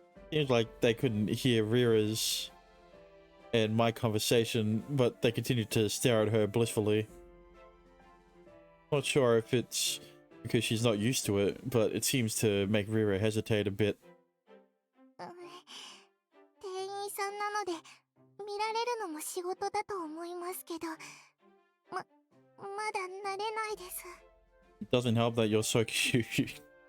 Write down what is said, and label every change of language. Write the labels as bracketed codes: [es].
[en] Seems like they couldn't hear Rira's and my conversation, but they continued to stare at her blissfully. Not sure if it's because she's not used to it, but it seems to make Rira hesitate a bit. [ja] 店員さんなので見られるのも仕事だと思いますけど、まだ慣れないです。 [en] It doesn't help that you're so cute.